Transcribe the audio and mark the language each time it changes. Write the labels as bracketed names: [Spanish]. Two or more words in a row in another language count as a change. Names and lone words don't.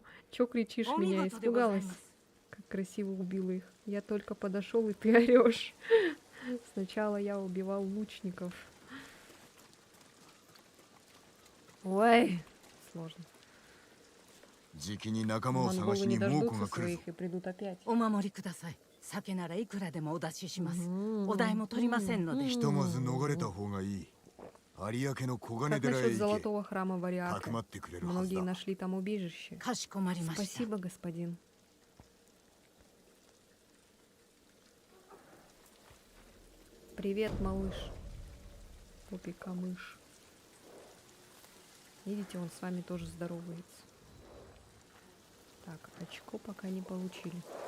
[Russian] Чё кричишь меня? Испугалась. Как красиво убила их. Я только подошел, и ты орешь. Сначала я убивал лучников. Ой, сложно. Монголы не дождутся своих и придут опять. [Japanese] お守りください。酒ならいくらでもお出しします。お代も取りませんので。ひとまず逃れた方がいい。有明の黄金 [Russian] Как [Japanese] 寺へ [Russian] насчет [Japanese] 行け。 [Russian] золотого храма Вариака? [Japanese] かくまってくれるはず [Russian] Многие [Japanese] だ。 [Russian] нашли там убежище. [Japanese] かしこまりました。 [Russian] Спасибо, господин. Привет, малыш. Попика-мышь. Видите, он с вами тоже здоровается. Так, очко пока не получили.